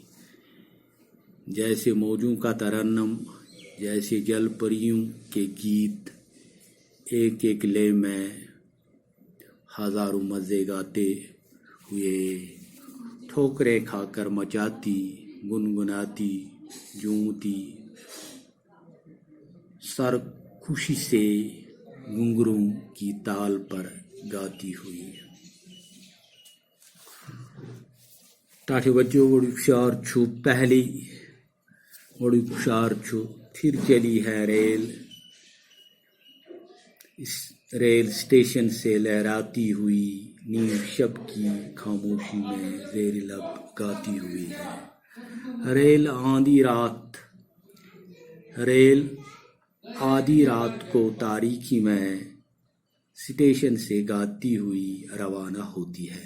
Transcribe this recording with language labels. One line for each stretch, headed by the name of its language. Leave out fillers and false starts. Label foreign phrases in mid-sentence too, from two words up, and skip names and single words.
Urdu: جیسے موجوں کا ترنم، جیسے جل پریوں کے گیت، ایک ایک لے میں ہزاروں مزے گاتے ہوئے، ٹھوکریں کھا کر مچاتی گنگناتی جھومتی، سر خوشی سے گھنگروں کی تال پر گاتی ہوئی.
Kashmiri: ٹاٹھے بچوں، گۄڈٕنیُک شعر چھُ گۄڈٕنیُک شعر چھُ
Urdu: پھر چلی ہے ریل اسٹیشن سے لہراتی ہوئی، نیم شب کی خاموشی میں زیر لب گاتی ہوئی. ریل آدھی رات کو تاریکی میں اسٹیشن سے گاتی ہوئی روانہ ہوتی ہے.